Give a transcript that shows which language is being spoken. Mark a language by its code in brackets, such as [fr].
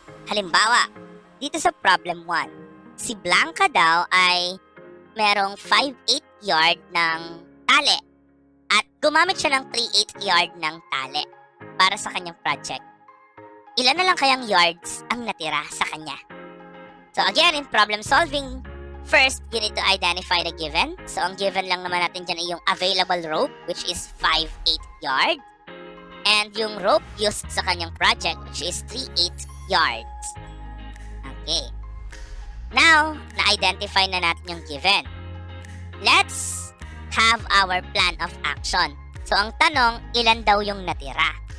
[tl] Halimbawa, dito sa problem 1, si Blanca daw ay merong 5/8 yard ng tali at gumamit siya ng 3/8 yard ng tali para sa kanyang project. Ilan na lang kayang yards ang natira sa kanya? [en] So again, in problem solving, first, you need to identify the given. [tl] So ang given lang naman natin dyan ay yung available rope, [en] which is 5/8 yard. And yung rope used [tl] sa kanyang [en] project, which is 3/8 yards. Okay. Now, [tl] na-identify na natin yung [en] given. Let's have our plan of action. [tl] So ang tanong, ilan daw yung natira?